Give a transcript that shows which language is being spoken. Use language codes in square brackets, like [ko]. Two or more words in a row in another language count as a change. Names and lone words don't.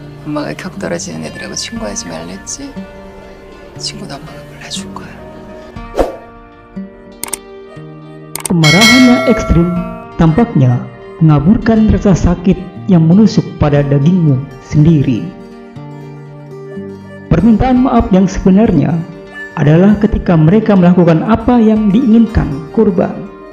[ko] 엄마가 격 떨어지는 애들하고 친구하지 말랬지? 친구는 엄마가 골라줄 거야. [id] Kemarahan yang ekstrim tampaknya mengaburkan rasa sakit yang menusuk pada dagingmu sendiri. Permintaan maaf yang sebenarnya adalah ketika mereka melakukan apa yang diinginkan korban.